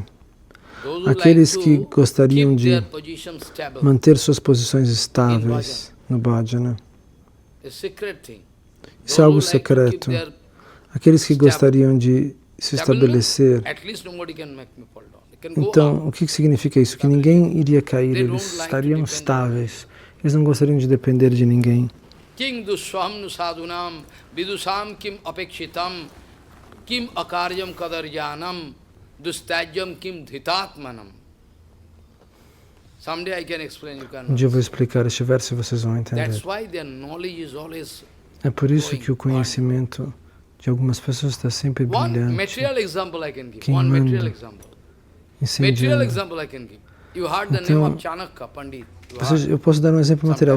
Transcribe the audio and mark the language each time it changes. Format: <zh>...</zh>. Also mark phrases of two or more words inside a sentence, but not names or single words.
<pt>Aqueles que gostariam de manter suas posições estáveis no bhajana, isso é algo secreto. Aqueles que gostariam de se estabelecer, então, o que significa isso? Que ninguém iria cair, eles estariam estáveis. Eles não gostariam de depender de ninguém.</pt> <sa>किम् दुस्वम् साधूनाम् विदुषाम् किम् अपेक्षितम् किम् अकार्यम् कदर्जनम् दुस्त्यज्यम् किम् धृतात्मनाम्.</sa> <en>Someday I can explain, you can.</en> <pt>Um dia eu vou explicar este verso e vocês vão entender. É por isso que o conhecimento de algumas pessoas está sempre brilhante, queimando, incendiando. Então, eu posso dar um exemplo material.</pt>